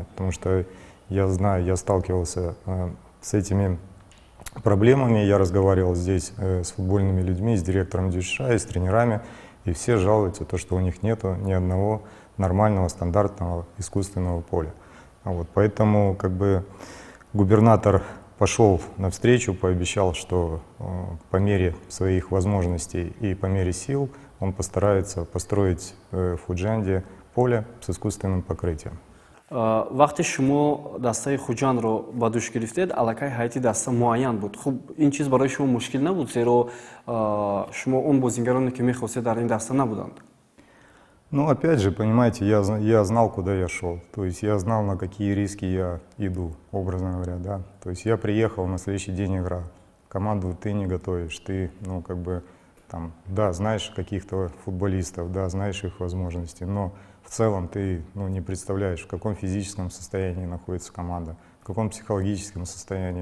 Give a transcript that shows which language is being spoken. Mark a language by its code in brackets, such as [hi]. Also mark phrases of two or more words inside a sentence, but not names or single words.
[ru] Потому что я знаю, я сталкивался с этими проблемами, я разговаривал здесь с футбольными людьми, с директором ДЮСШ, с тренерами, и все жалуются, то, что у них нет ни одного нормального, стандартного искусственного поля. Вот, поэтому как бы губернатор пошел навстречу, пообещал, что по мере своих возможностей и по мере сил он постарается построить в Худжанде поле с искусственным покрытием. [tg] вақте шумо дастаи хуҷанро ба дӯш гирифтед, аллакай ҳайати даста муайян буд. Хуб, ин чиз барои шумо мушкил набуд, зеро шумо он бозингароне ки мехостед дар ин даста набуданд? [ru] Ну, опять же, понимаете, я знал, куда я шел. То есть я знал, на какие риски я иду, образно говоря, да. То есть я приехал, на следующий день игра. Команду ты не готовишь, ты, как бы, там, да, знаешь каких-то футболистов, да, знаешь их возможности, но в целом ты, не представляешь, в каком физическом состоянии находится команда, в каком психологическом состоянии.